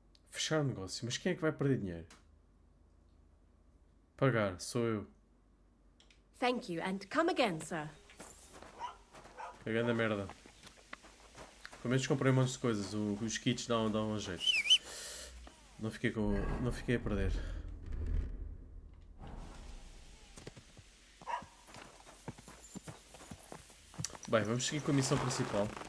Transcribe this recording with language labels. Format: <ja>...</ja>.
<pt>Fechar o negócio. Mas quem é que vai perder dinheiro? Pagar. Sou eu.</pt> <en>Thank you, and come again, sir.</en> <pt>Que grande merda. Pelo menos comprei um monte de coisas. Os kits dão um jeito. Não fiquei a perder. Bem, vamos seguir com a missão principal.</pt>